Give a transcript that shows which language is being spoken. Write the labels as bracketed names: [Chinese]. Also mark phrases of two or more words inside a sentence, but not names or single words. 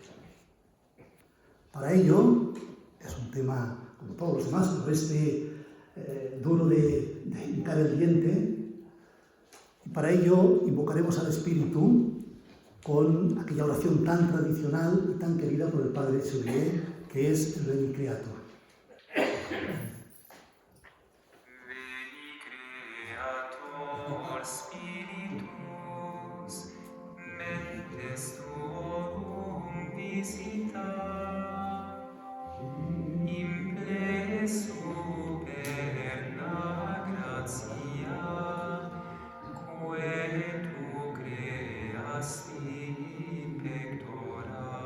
[Spanish] Para ello, es un tema, como todos los demás, pero duro de hincar el diente, y para ello invocaremos al Espíritu con aquella oración tan tradicional y tan querida por el Padre Xavier, que es el Veni Creator. [Latin] Veni Creator Spiritus, mentes tuorum visita, imple superna gratia, quae tu creasti pectora.